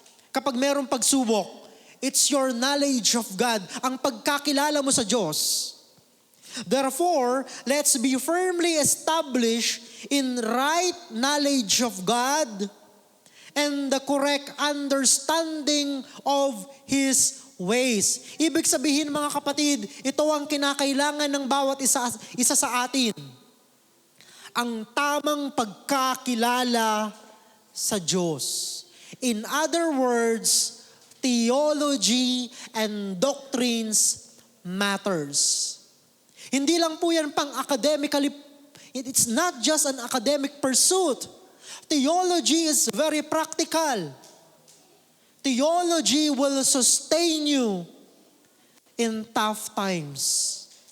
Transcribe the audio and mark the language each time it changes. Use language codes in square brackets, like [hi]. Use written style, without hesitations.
[tl] Kapag mayroong pagsubok, [en] it's your knowledge of God, [tl] ang pagkakilala mo sa Diyos. [en] Therefore, let's be firmly established in right knowledge of God and the correct understanding of His ways. [tl] Ibig sabihin mga kapatid, ito ang kinakailangan ng bawat isa sa atin. ang tamang pagkakilala sa Diyos. [en] In other words, theology and doctrines matters. [tl] Hindi lang po yan pang academically, [en] it's not just an academic pursuit. Theology is very practical. Theology will sustain you in tough times.